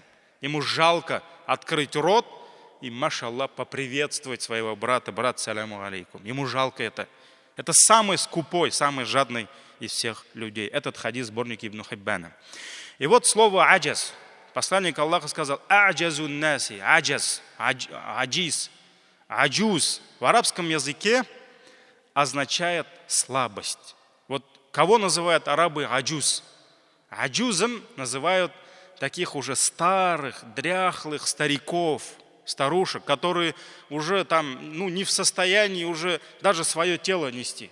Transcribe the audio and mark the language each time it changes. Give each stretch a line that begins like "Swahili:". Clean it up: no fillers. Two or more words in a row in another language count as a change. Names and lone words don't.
Russian: Ему жалко открыть рот и, машаллах, поприветствовать своего брата: брат,
Arabic: سلام عليكم.
Russian: Ему жалко это. Это самый скупой, самый жадный из всех людей. Этот хадис сборник Ибн Хиббана. И вот слово аджаз. Посланник Аллаха сказал:
Arabic: أعجز الناس، عجز، عاجز، عجوز.
Russian: В арабском языке означает слабость. Вот кого называют арабы аджуз? Аджузом называют таких уже старых, дряхлых стариков, старушек, которые уже не в состоянии уже даже свое тело нести.